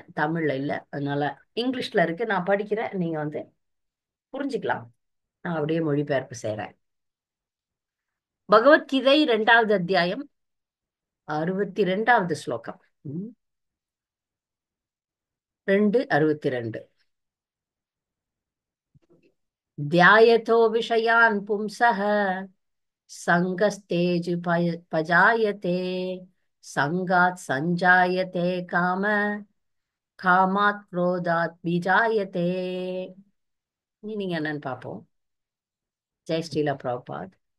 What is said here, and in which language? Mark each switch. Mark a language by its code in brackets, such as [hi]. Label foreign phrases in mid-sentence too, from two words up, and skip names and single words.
[ta] தமிழ்ல இல்ல, அதனால இங்கிலீஷ்ல இருக்கு. நான் படிக்கிறேன், நீங்க புரிஞ்சுக்கலாம். நான் அப்படியே மொழிபெயர்ப்பு செய்யறேன். பகவத்கீதை 2வது அத்தியாயம் 62வது ஸ்லோகம். 2:62. [sa] ध्यायतो विषयान् पुंसः सङ्गस्तेजुपजायते सङ्गात् सञ्जायते काम कामात् क्रोधात् विजायते. [ta] மீனிங் என்னன்னு பார்ப்போம். ஜெய் ஸ்ரீல பிரபுபாத்.